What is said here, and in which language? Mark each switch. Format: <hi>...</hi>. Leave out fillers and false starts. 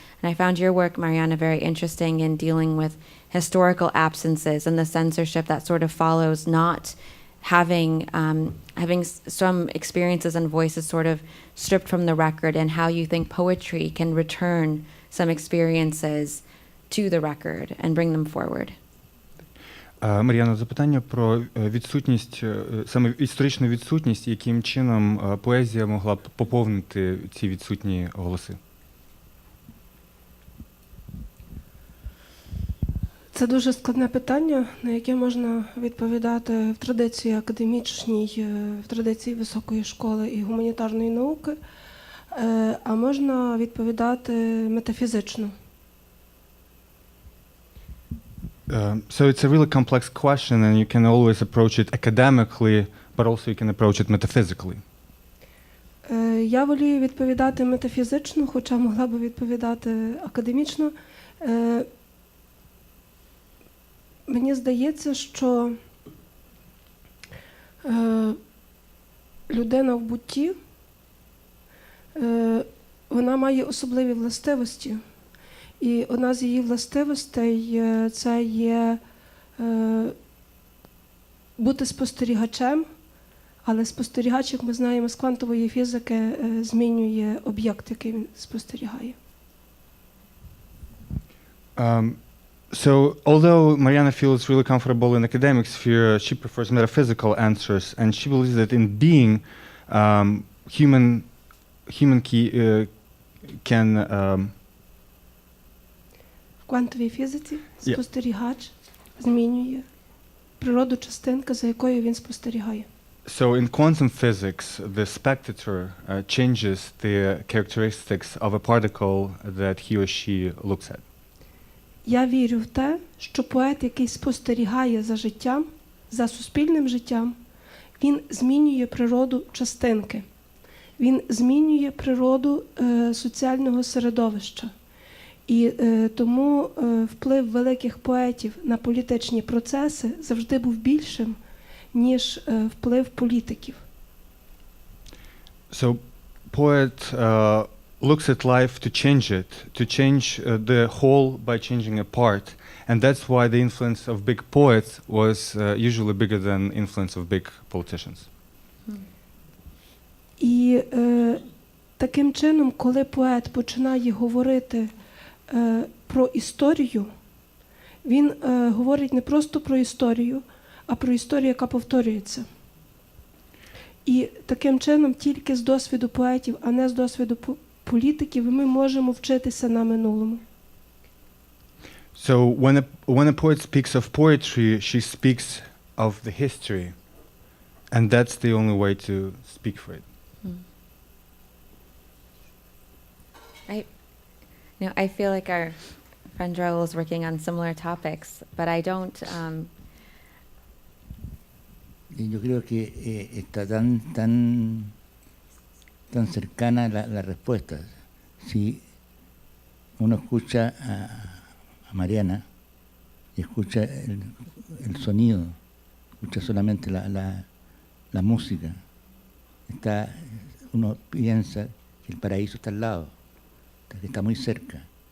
<en>And I found your work, Marianna, very interesting in dealing with historical absences and the censorship that sort of follows not having some experiences and voices sort of stripped from the record, and how you think poetry can return some experiences to the record and bring them forward.</en> <uk>Мар'яна, запитання про відсутність, саме історичну відсутність, яким чином поезія могла б поповнити ці відсутні голоси. Це дуже складне питання, на яке можна відповідати в традиції академічній, в традиції високої школи і гуманітарної науки, а можна відповідати метафізично.</uk> <en>So it's a really complex question, and you can always approach it academically, but also you can approach it metaphysically.</en> <uk>Я волію відповідати метафізично, хоча могла би відповідати академічно. Мені здається, що людина в бутті, вона має особливі властивості. І одна з її властивостей – це є бути спостерігачем, але спостерігач, як ми знаємо з квантової фізики, змінює об'єкт, який він спостерігає.</uk> <en>So, although Marianna feels really comfortable in academic sphere, she prefers metaphysical answers, and she believes that in being, human can.</en> <uk>В квантовій фізиці спостерігач змінює природу частинки, за якою він спостерігає.</uk> <en>So in quantum physics, the spectator changes the characteristics of a particle that he or she looks at.</en> <uk>Я вірю в те, що поет, який спостерігає за життям, за суспільним життям, він змінює природу частинки. Він змінює природу соціального середовища. І тому вплив великих поетів на політичні процеси завжди був більшим, ніж вплив політиків.</uk> <en>So poet looks at life to change it, to change the whole by changing a part. And that's why the influence of big poets was usually bigger than influence of big politicians.</en> <uk>І таким чином, коли поет починає говорити про історію, він говорить не просто про історію, а про історію, яка повторюється. І таким чином тільки з досвіду поетів, а не з досвіду політиків, ми можемо вчитися на минулому.</uk> <en>So when a poet speaks of poetry, she speaks of the history, and that's the only way to speak for it. I feel like our friend Raúl is working on similar topics, but I don't.</en> <es>Yo creo que está tan cercana la respuesta. Si uno escucha a Marianna y escucha el sonido, escucha solamente la música, uno piensa que el paraíso está al lado, que está muy cerca.</es>